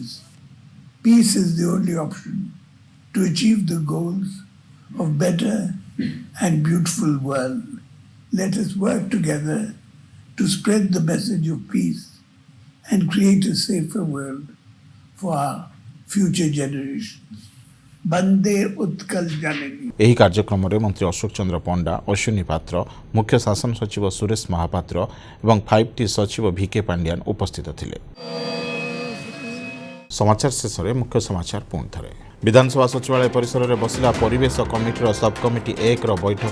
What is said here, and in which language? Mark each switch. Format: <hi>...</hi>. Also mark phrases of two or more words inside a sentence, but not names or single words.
<en>Peace is the only option to achieve the goals of better and beautiful world. Let us work together to spread the message of peace and create a safer world for our future generations.</en> <or>Bande Utkal Janani. ଏହି କାର୍ଯ୍ୟକ୍ରମରେ ମନ୍ତ୍ରୀ ଅଶୋକ ଚନ୍ଦ୍ର ପଣ୍ଡା, ଅଶ୍ୱିନୀ ପାତ୍ର, ମୁଖ୍ୟ ଶାସନ ସଚିବ ସୁରେଶ ମହାପାତ୍ର ଏବଂ 5T ସଚିବ ଭିକେ ପାଣ୍ଡିଆନ ଉପସ୍ଥିତ ଥିଲେ। ସମାଚାର ଶେଷରେ ମୁଖ୍ୟ ସମାଚାର ପୁଣି ଥରେ। ବିଧାନସଭା ସଚିବାଳୟ ପରିସରରେ ବସିଲା ପରିବେଶ କମିଟିର ସବକମିଟି 1ର ବୈଠକ।</or>